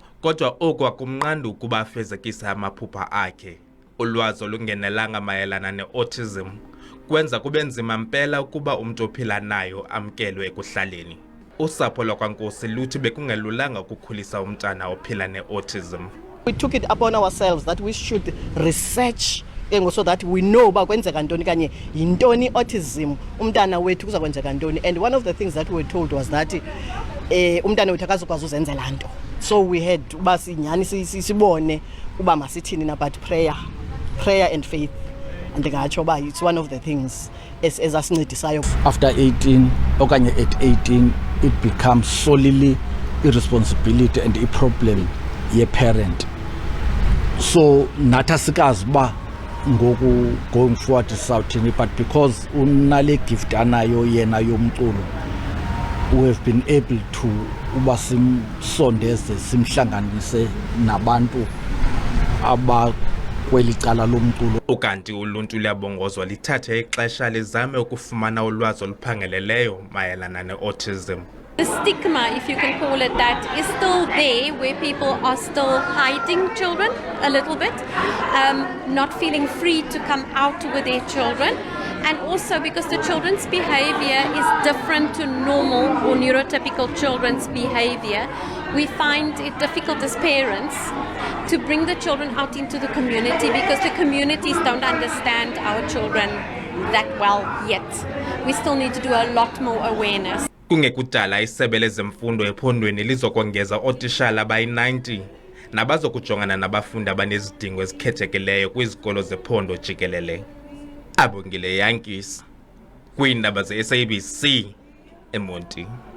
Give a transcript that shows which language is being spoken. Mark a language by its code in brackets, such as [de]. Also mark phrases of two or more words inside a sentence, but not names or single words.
[xh] Kodwa oku akumnqandi ukuba afezekise amaphupha akhe. Ulwazi olungenelanga mayelana ne-autism kwenza kube nzima mpela ukuba umntu ophila nayo amkelwe ekuhlaleni. Usapho lwakwaNkosi luthi bekungelulanga ukukhulisa umntana ophila ne-autism. [en] We took it upon ourselves that we should research so that we know [xh] uba kwenzeka ntoni kanye yintoni autism, umntana wethu kuza kwenzeka ntoni. [en] And one of the things that we were told was that [xh] umntana wethu akazukwazi uzenzela nto. [en] So we had [xh] uba sinyani sibone uba masithini na, [en] but prayer and faith, and [xh] ndingatsho uba [en] it's one of the things ezasincedisayo. After 18 okanye at 18 it becomes solely irresponsibility and a problem ye parent. [xh] So nathi asikazi uba ngoku [en] going forward [xh] sawuthini, [en] but because [xh] unale gift anayo yena yomculo, [en] we have been able to [xh] uba simsondeze simhlanganise nabantu abakweli cala lomculo. Ukanti uluntu luyabongozwa lithathe ixesha lizame ukufumana ulwazi oluphangeleleyo mayelana ne-autism. [en] The stigma, if you can call it that, is still there, where people are still hiding children a little bit, not feeling free to come out with their children. And also because the children's behavior is different to normal or neurotypical children's behavior, we find it difficult as parents to bring the children out into the community because the communities don't understand our children that well yet. We still need to do a lot more awareness. [xh] Kungekudala isebe lezemfundo ephondweni lizokongeza ootishala abayi-90 nabazokujongana nabafundi abanezidingo ezikhethekileyo kwizikolo zephondo jikelele. Abongile Yankees kwiindaba ze-SABC eMonti.